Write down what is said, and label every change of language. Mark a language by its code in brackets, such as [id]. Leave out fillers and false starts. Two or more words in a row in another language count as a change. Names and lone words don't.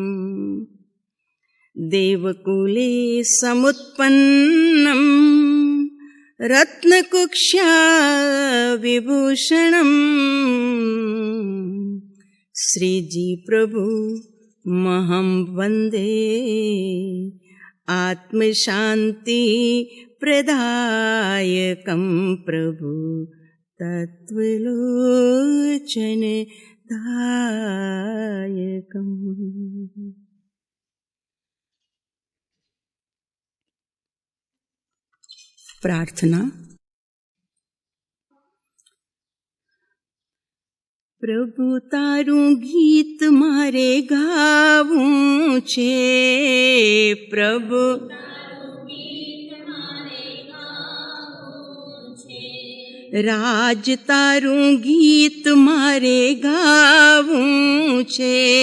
[sa] देवकुले समुत्पन्नं रत्नकुक्ष्या विभूषणं श्रीजी प्रभु महं वन्दे आत्मशान्ति प्रदायकं प्रभु तत्त्वलोचनदायकम्। [gu] प्रार्थना। પ્રભુ તારૂ ગીત મારે ગાવૂં છે, પ્રભુ રાજ તારૂ ગીત મારે ગાવૂં છે,